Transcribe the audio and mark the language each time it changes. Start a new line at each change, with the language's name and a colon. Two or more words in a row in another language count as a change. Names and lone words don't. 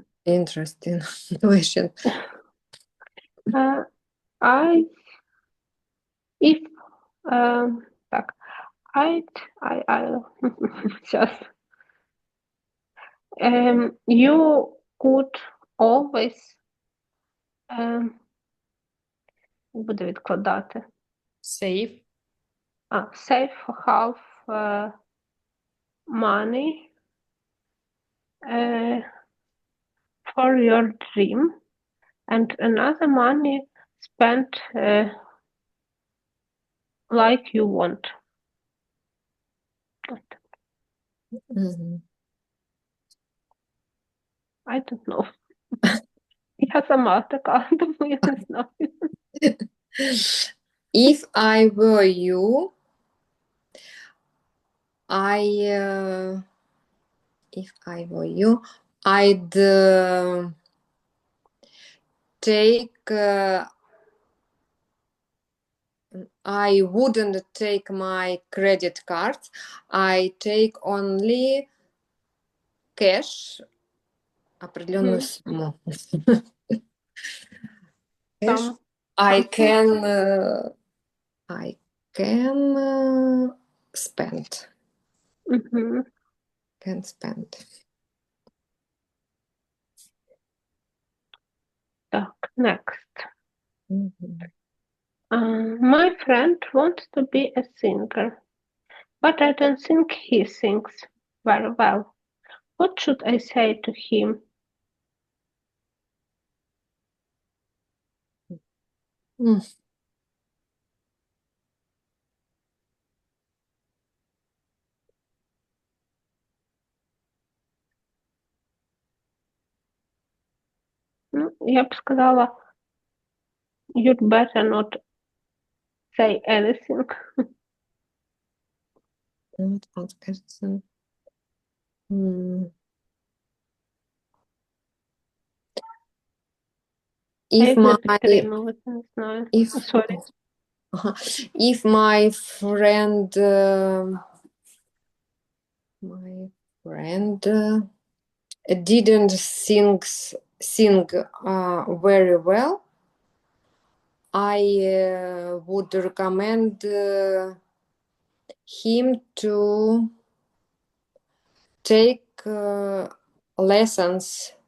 English: Interesting question. uh, I if так, I just you could always
Ukrainian: буду відкладати.
English: Save. Save half money for your dream and another money spent like you want. Mhm. I don't know.
Ukrainian: Я сама така, тому я не знаю.
English: If I were you, I if I were you, I'd take I wouldn't take my credit card. I take only cash,
Russian: определенную сумму.
English: Cash.
Ukrainian: Там
English: I something. can spend.
Ukrainian: Мгм.
English: Can spend.
Ukrainian: Так, next.
English: Mhm. My friend wants to be a singer, but I don't think he sings very well. What should I say to him? Mm.
Ukrainian: Ну, я б сказала,
English: you'd better not say anything.
Russian: Вот он, кажется.
English: If
Ukrainian: Як не
English: my
Ukrainian: підтримувати, не знаю.
English: if Sorry. if my friend didn't sing very well, I would recommend him to take lessons.